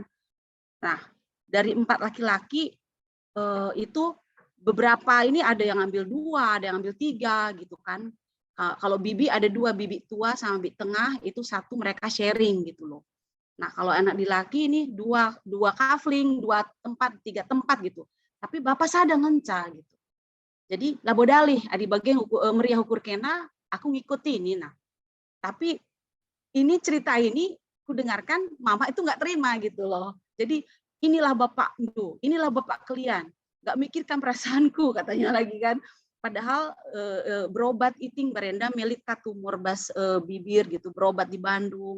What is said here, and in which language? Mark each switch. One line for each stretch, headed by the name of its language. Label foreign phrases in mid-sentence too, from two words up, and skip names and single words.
Indonesian: Nah dari 4 laki-laki itu beberapa ini ada yang ambil 2, ada yang ambil 3 gitu kan. Kalau bibi ada 2, bibi tua sama bibi tengah itu 1 mereka sharing gitu loh. Nah kalau anak laki ini 2 kafling, 2 tempat, 3 tempat gitu.
Batak Karo: Tapi bapak sada ngenca gitu. Jadi labodalih adi bagian meriah ukur kena
Indonesian: aku ngikutin ini. Nah tapi ini cerita ini ku dengarkan mama itu nggak terima gitu loh. Jadi inilah bapak itu, inilah bapak kalian. Nggak mikirkan perasaanku katanya lagi kan. Padahal
Batak Karo: berobat iting berenda melita tumor bas bibir
Indonesian: gitu, berobat di Bandung.